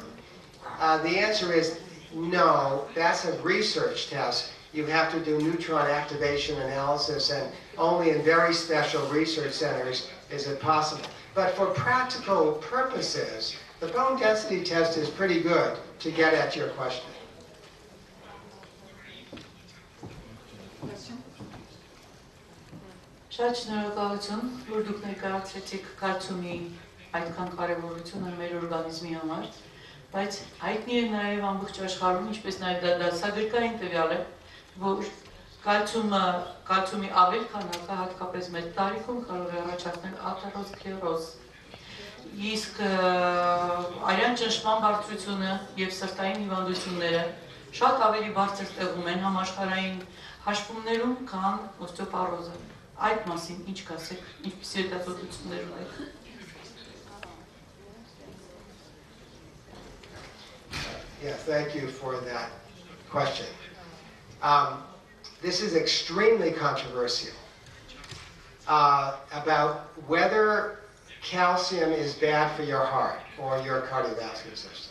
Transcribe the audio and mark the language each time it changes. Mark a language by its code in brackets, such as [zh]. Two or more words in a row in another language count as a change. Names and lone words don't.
[en] The answer is no, that's a research test. You have to do neutron activation analysis, and only in very special research centers is it possible. But for practical purposes, the bone density test is pretty good to get at your question. [hy] Շատ շնորհակալություն, որ դուք ներկայացրեցիք կալցիումի այդքան կարևորությունը մեր օրգանիզմի համար, բայց հայտնի է նաև ամբողջ աշխարհում, ինչպես նաև դա դասագրքային տվյալ է, որ կալցիումի ավել քանակը հատկապես մեր տարիքում կարող է առաջացնել աթերոսկլերոզ։ Իսկ արյան ճնշման բարձրությունը եւ սրտային հիվանդությունները շատ ավելի բարձր տեղում են համաշխարհային հաշվումներում, քան օստեոպարոզը։ Այդ մասին ինչ կասեք, ինչպիսի հետազոտություններ ունեք։ [en] Yeah, thank you for that question. This is extremely controversial about whether calcium is bad for your heart or your cardiovascular system.